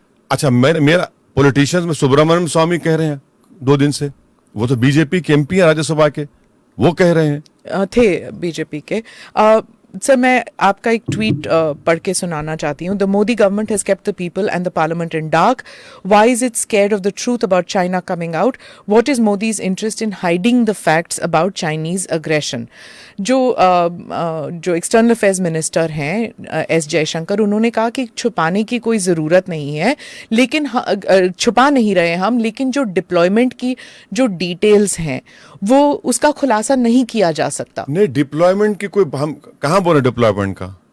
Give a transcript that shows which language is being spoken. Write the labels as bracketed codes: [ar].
[hi] अच्छा, मेरा पॉलिटिशियंस में सुब्रमण्यम स्वामी कह रहे हैं 2 दिन से, वो तो BJP के MP है राज्यसभा के, वो कह रहे हैं। थे BJP के। सर मैं आपका एक ट्वीट पढ़ के सुनाना चाहती हूँ. [en] The Modi government has kept the people and the parliament in dark. Why is it scared of the truth about China coming out? What is Modi's interest in hiding the facts about Chinese aggression? [hi] जो external affairs minister हैं S Jaishankar, उन्होंने कहा कि छुपाने की कोई ज़रूरत नहीं है, लेकिन छुपा नहीं रहे हम, लेकिन जो डिप्लॉयमेंट की जो डिटेल्स हैं वो उसका खुलासा नहीं किया जा सकता. नहीं, डिप्लॉयमेंट की कोई, हम कहाँ बोले डिप्लॉयमेंट का?